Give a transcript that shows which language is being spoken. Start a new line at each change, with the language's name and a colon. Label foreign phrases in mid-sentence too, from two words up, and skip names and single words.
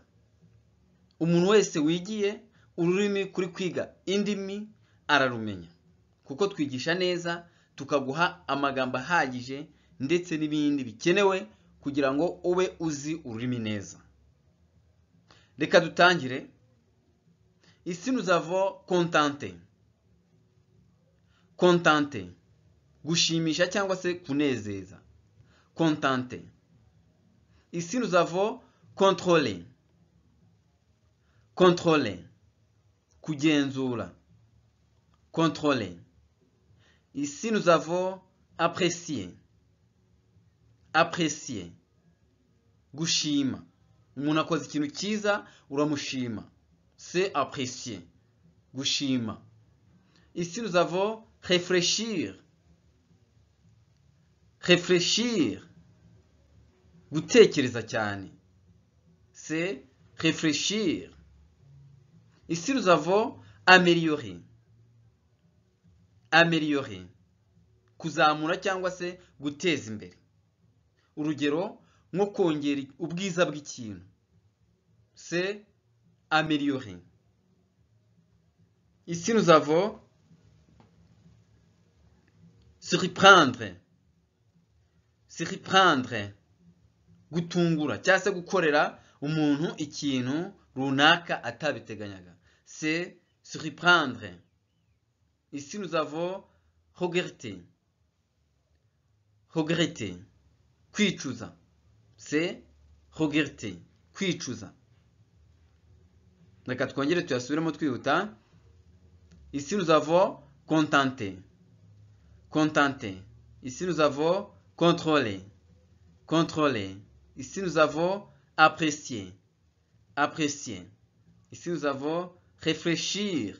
Kinyarwanda: Umuntu wese wigiye ururimi kuri kwiga indimi ararumenya, kuko twigisha neza tukaguha amagambo ahagije ndetse n'ibindi bikenewe kugira ngo ube uzi ururimi neza. Reka dutangire.
French: Ici nous avons contenté. Contenté,
Kinyarwanda: gushimisha cyangwa se kunezeza.
French: Contenté. Ici nous avons contrôler.
Kinyarwanda: Contrôler, kugenzura.
French: Contrôler. Ici nous avons apprécier. Apprécier,
Kinyarwanda: gushima. Umuntu akoze ikintu cyiza uramushima.
French: C'est apprécier, gushima. Ici nous avons réfléchir. Réfléchir,
Kinyarwanda: gutekereza cyane.
French: C'est réfléchir. Ici nous avons améliorer. Améliorer,
Kinyarwanda: kuzamura cyangwa se guteza imbere. Urugero nko kongera ubwiza bw'ikintu.
French: C'est améliorer. Ici nous avons surprendre. Surprendre,
Kinyarwanda: gutungura cyangwa se gukorera umuntu ikintu runaka atabiteganyaga.
French: C'est surprendre. Ici nous avons regretter.
Kinyarwanda: Regretter, kwicuza.
French: C'est regretter,
Kinyarwanda: kwicuza. Reka twongere tuyasubiremo twihuta.
French: Ici nous avons contenter. Contenter. Ici nous avons contrôler. Contrôler. Ici nous avons apprécier. Apprécier. Ici nous avons réfléchir.